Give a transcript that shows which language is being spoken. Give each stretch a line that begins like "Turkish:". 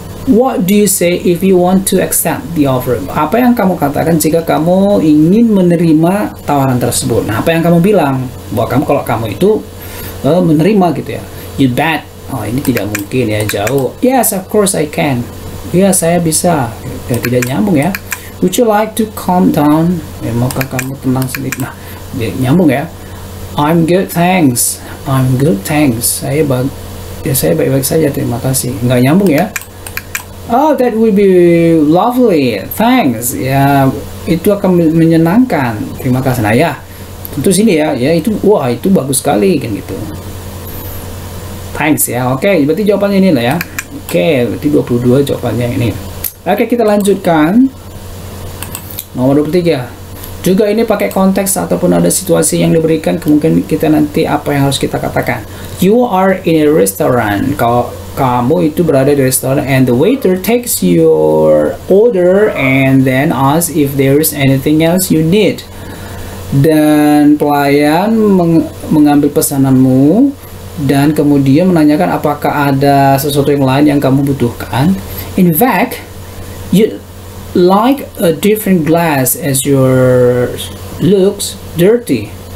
English: What do you say if you want to accept the offer?
Indonesian: Apa yang kamu katakan jika kamu ingin menerima tawaran tersebut? Nah, apa yang kamu bilang? Bahwa kalau kamu itu menerima gitu ya.
English: You bet.
Indonesian: Oh, ini tidak mungkin ya, jauh.
English: Yes, of course I can.
Indonesian: Ya, saya bisa. Ya, tidak nyambung ya.
English: Would you like to calm down?
Indonesian: Ya, maukah kamu tenang sedikit? Nah, nyambung ya.
English: I'm good, thanks. I'm good, thanks.
Indonesian: Saya baik-baik saja, terima kasih. Nggak nyambung ya.
English: Oh, that will be lovely, thanks.
Indonesian: Ya, itu akan menyenangkan. Terima kasih. Nah ya, tentu sini ya, itu, wah itu bagus sekali kan gitu. Thanks ya. Oke, berarti jawabannya ini lah ya. Oke, berarti 22 jawabannya ini. Oke, kita lanjutkan. Nomor 23. Juga ini pakai konteks ataupun ada situasi yang diberikan, kemungkinan kita nanti apa yang harus kita katakan.
English: You are in a restaurant.
Indonesian: Kamu itu berada di restoran,
English: and the waiter takes your order and then asks if there is anything else you need.
Indonesian: Dan pelayan mengambil pesananmu dan kemudian menanyakan apakah ada sesuatu yang lain yang kamu butuhkan.
English: In fact, you like a different glass as your looks dirty.